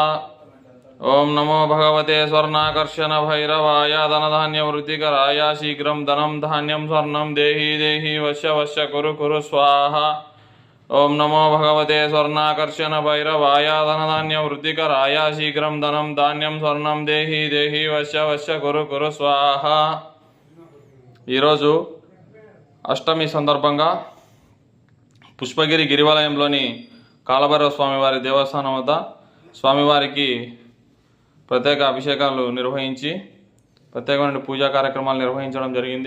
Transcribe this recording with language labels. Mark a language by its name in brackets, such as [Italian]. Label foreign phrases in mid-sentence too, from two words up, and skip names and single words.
[Sanskrit] ओम नमो भगवते स्वर्णाकर्षण भैरवाय धनधान्यवृद्धिकराय शीघ्रं धनं धान्यं स्वर्णं देहि देहि वश्य वश्य कुरु कुरु स्वाहा। ओम नमो भगवते स्वर्णाकर्षण भैरवाय धनधान्यवृद्धिकराय शीघ्रं धनं धान्यं स्वर्णं देहि देहि वश्य वश्य कुरु कुरु स्वाहा। [Telugu] ఈరోజు అష్టమి సందర్భంగా పుష్పగిరి గిరివలయంలోని కాలభైరవ స్వామివారి దేవస్థానం వద్ద స్వామివారికి ప్రత్యేక అభిషేకాలు నిర్వహించి ప్రత్యేకమైన పూజా కార్యక్రమాలు నిర్వహించడం జరిగింది.